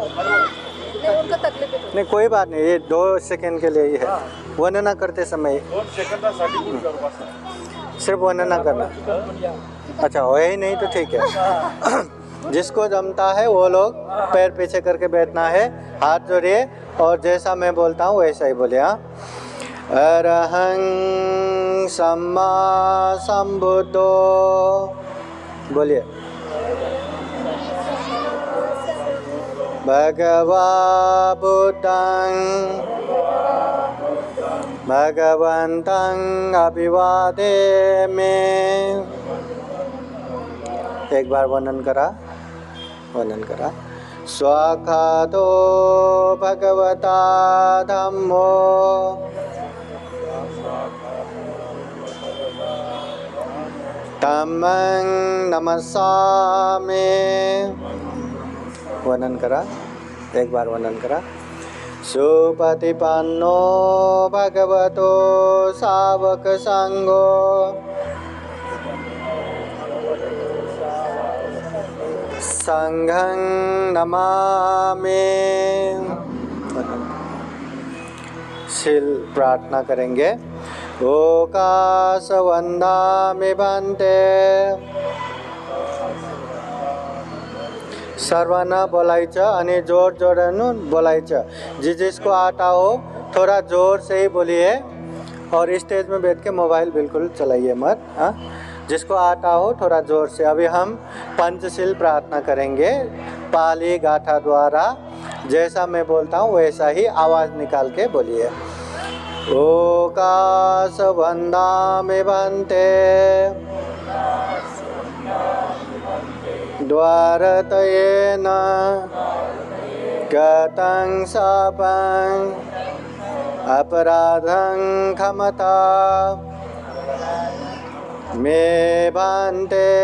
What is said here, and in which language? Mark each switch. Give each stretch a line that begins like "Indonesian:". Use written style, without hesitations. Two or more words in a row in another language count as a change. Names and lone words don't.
Hindi: नहीं कोई बात नहीं, ये 2 सेकंड के लिए ही है. वंदना करते समय
Marathi: 2 सेकंदासाठी
Hindi: सिर्फ वंदना करना. अच्छा वही नहीं तो ठीक है. जिसको जमता है वो लोग पैर पीछे करके बैठना है, हाथ जोड़िए और जैसा मैं बोलता हूँ वैसा ही बोलिए. हाँ.
Pali: अरहं सम्मा संबुद्धो बोलिए. भगवा बुद्धं भगवन्तं अभिवादेमि.
Hindi: एक बार
Marathi: वंदन करा.
Pali: स्वाखातो भगवता धम्मो धम्मं नमस्सामि.
Marathi: वंदन करा.
Hindi: एक बार
Marathi: वंदन करा.
Pali: सुपतिपन्नो भगवतो सावक संघो संघं नमामि.
Hindi: शील प्रार्थना करेंगे.
Pali: ओकाश वंदामि भन्ते.
Marathi: सर्वांना बोलायचं आणि जोर जोरानं बोलायचं.
Hindi: जिसको आता हो थोड़ा जोर से ही बोलिए और स्टेज में बैठ के मोबाइल बिल्कुल चलाइए मत. हाँ, जिसको आता हो थोड़ा जोर से. अभी हम पंचशील प्रार्थना करेंगे पाली गाथा द्वारा. जैसा मैं बोलता हूँ वैसा ही आवाज़ निकाल के बोलिए.
Pali: ओकाश वंदामि भन्ते द्वारतयेन गतं शापं अपराधं क्षमता मे भन्ते.